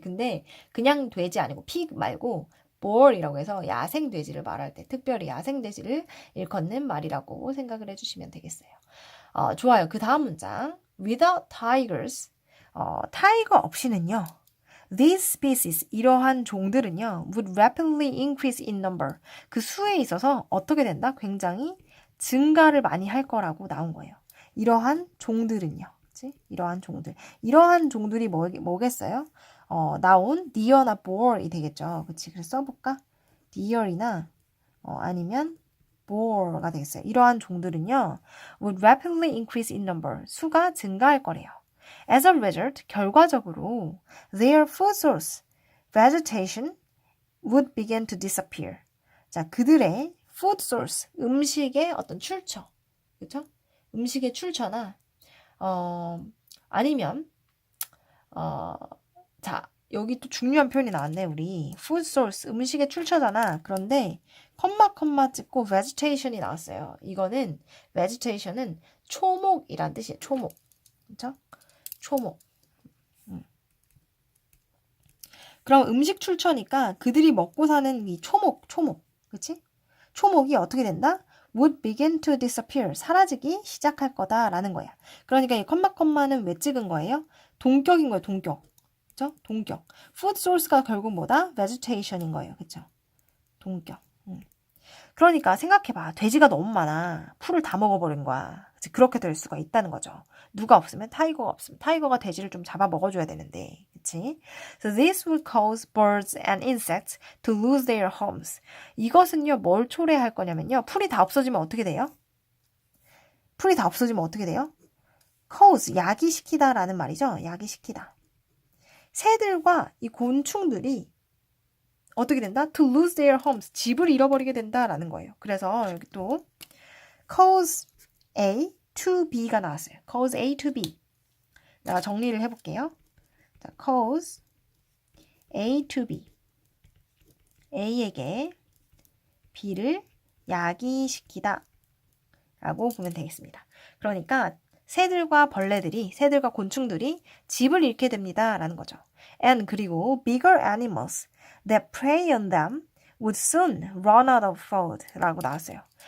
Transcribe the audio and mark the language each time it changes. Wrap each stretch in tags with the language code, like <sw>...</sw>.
<ko>근데 그냥 돼지 아니고 pig 말고 boar이라고 해서 야생 돼지를 말할 때 특별히 야생 돼지를 일컫는 말이라고 생각을 해주시면 되겠어요. 좋아요. 그 다음 문장.</ko> <en>Without tigers,</en> <ko>타이거 없이는요.</ko> <en>These species,</en> <ko>이러한 종들은요.</ko> <en>would rapidly increase in number.</en> <ko>그 수에 있어서 어떻게 된다? 굉장히 증가를 많이 할 거라고 나온 거예요. 이러한 종들은요. 그치? 이러한 종들. 이러한 종들이 뭐겠어요? 나온 deer나 boar이 되겠죠. 그치? 그래서 써볼까? deer이나 아니면 boar가 되겠어요. 이러한 종들은요,</ko> <en>would rapidly increase in number.</en> <ko>수가 증가할 거래요.</ko> <en>As a result,</en> <ko>결과적으로,</ko> <en>their food source, vegetation, would begin to disappear.</en> <ko>자, 그들의 food source, 음식의 어떤 출처, 그렇죠? 음식의 출처나, 아니면, 자, 여기 또 중요한 표현이 나왔네, 우리. food source, 음식의 출처잖아. 그런데, 컴마 찍고 vegetation이 나왔어요. 이거는, vegetation은 초목이란 뜻이에요. 초목. 그쵸? 초목. 그럼 음식 출처니까 그들이 먹고 사는 이 초목. 그치? 초목이 어떻게 된다?</ko> <en>would begin to disappear.</en> <ko>사라지기 시작할 거다라는 거야. 그러니까 이 컴마는 왜 찍은 거예요? 동격인 거예요, 동격. 그쵸? 동격. food source가 결국 뭐다? vegetation인 거예요. 그쵸? 동격. 그러니까 생각해봐. 돼지가 너무 많아. 풀을 다 먹어버린 거야. 그렇게 될 수가 있다는 거죠. 누가 없으면 타이거가 없으면 타이거가 돼지를 좀 잡아 먹어줘야 되는데, 그치?</ko> <en>So this would cause birds and insects to lose their homes.</en> <ko>이것은요, 뭘 초래할 거냐면요. 풀이 다 없어지면 어떻게 돼요? 풀이 다 없어지면 어떻게 돼요? cause, 야기시키다라는 말이죠. 야기시키다. 새들과 이 곤충들이 어떻게 된다?</ko> <en>To lose their homes.</en> <ko>집을 잃어버리게 된다라는 거예요. 그래서 여기 또</ko> <en>cause A to B</en> <ko>가 나왔어요.</ko> <en>cause A to B.</en> <ko>내가 정리를 해볼게요. 자,</ko> <en>cause A to B.</en> <ko>A에게 B를 야기시키다 라고 보면 되겠습니다. 그러니까 새들과 곤충들이 집을 잃게 됩니다 라는 거죠.</ko> <en>And</en> <ko>그리고</ko> <en>bigger animals that prey on them would soon run out of food</en> <ko>라고 나왔어요.</ko>